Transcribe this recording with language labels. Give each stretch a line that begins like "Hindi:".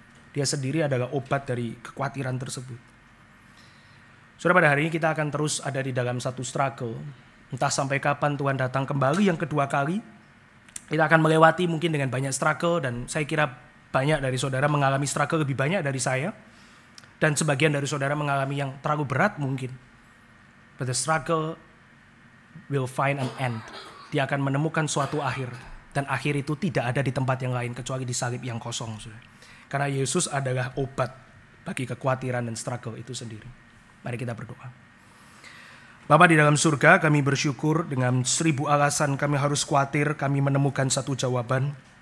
Indonesian: Dia sendiri adalah obat dari kekhawatiran tersebut. Saudara, pada hari ini kita akan terus ada di dalam satu struggle. Entah sampai kapan Tuhan datang kembali yang kedua kali. Kita akan melewati mungkin dengan banyak struggle, dan saya kira banyak dari saudara mengalami struggle lebih banyak dari saya. Dan sebagian dari saudara mengalami yang terlalu berat mungkin.
English: But the struggle will find an end.
Indonesian: Dia akan menemukan suatu akhir. Dan akhir itu tidak ada di tempat yang lain kecuali di salib yang kosong. Karena Yesus adalah obat bagi kekhawatiran dan struggle itu sendiri. Mari kita berdoa. Bapa di dalam surga, kami bersyukur dengan 1000 alasan kami harus khawatir, kami menemukan satu jawaban.